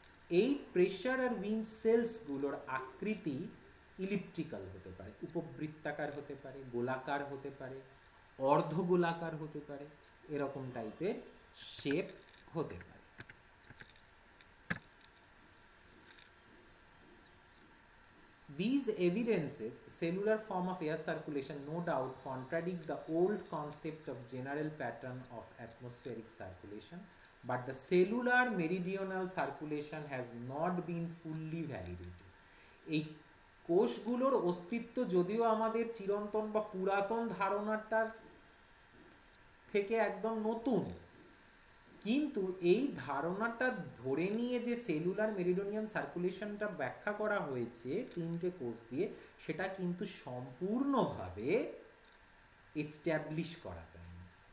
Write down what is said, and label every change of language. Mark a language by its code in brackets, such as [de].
[bn] এই প্রেশার আর উইন্ড সেলসগুলোর আকৃতি ইলিপ্টিক্যাল হতে পারে, উপবৃত্তাকার হতে পারে, গোলাকার হতে পারে, অর্ধগোলাকার হতে পারে, এরকম টাইপের শেপ হতে পারে। [en] These evidences, cellular form of air circulation, no doubt contradict the old concept of general pattern of atmospheric circulation, but the cellular meridional circulation has not been fully validated. [bn] এই কোষগুলোর অস্তিত্ব যদিও আমাদের চিরন্তন বা পুরাতন ধারণাটার থেকে একদম নতুন, কিন্তু এই ধারণাটা ধরে নিয়ে যে সেলুলার মেরিডিয়ান সার্কুলেশনটা ব্যাখ্যা করা হয়েছে তিনটে কোষ দিয়ে, সেটা কিন্তু সম্পূর্ণভাবে এস্টাবলিশ করা যায়নি।